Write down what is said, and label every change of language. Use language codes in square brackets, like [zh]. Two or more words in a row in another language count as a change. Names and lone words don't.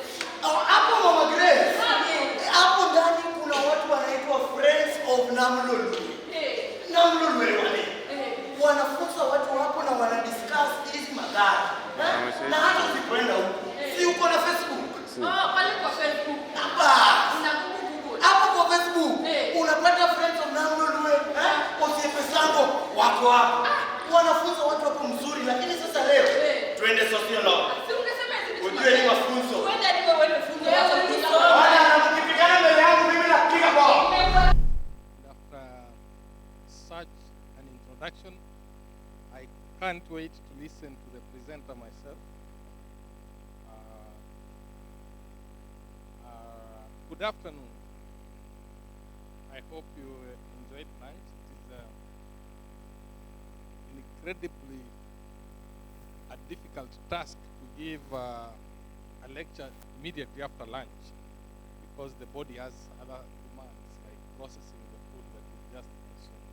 [sw] Hapo Mama Grace. Hapo ndani kuna watu wanaitwa Friends of Namlolu. Namlolu wale. Wanafunza watu hapo na wanadiscuss hizi magari. Na hata usikwenda huko. Si uko na Facebook? Pale kwa Facebook. Hapa. Una Google. Hapo kwa Facebook. Unapata Friends of Namlolu. Usipe sango wako hapo. Wanafunza watu hapo mzuri, lakini sasa leo twende [en] social law. [sw] Si ungesema hizi. Ujue ni mafunzo. Twende ndipo wewe funzo yako. Bwana mkipigana mbele yangu mimi napiga bao. [en] After such an introduction, I can't wait to listen to the presenter myself. Good afternoon. I hope you enjoyed lunch. It is incredibly a difficult task to give a lecture immediately after lunch because the body has other demands like processing the food that we just consumed.